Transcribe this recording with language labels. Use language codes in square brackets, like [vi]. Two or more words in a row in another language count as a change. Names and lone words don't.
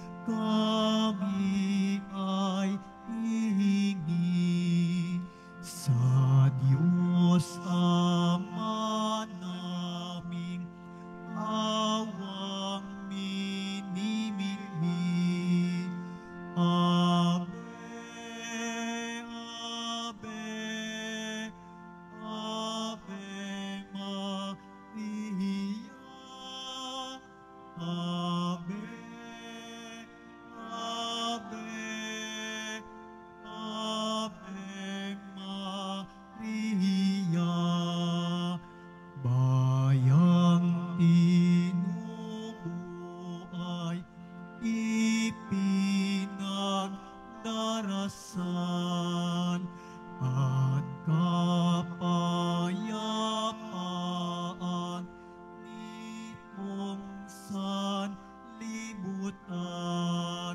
[tl] kami ay hihingi sa Diyos Ama naming awang minimili. [la] Ave, Ave, Ave Maria. Ave, Ave, Ave Maria. [tl] Bayang tinubo ay ipinagdarasan at kapayapaan nitong sanlibutan.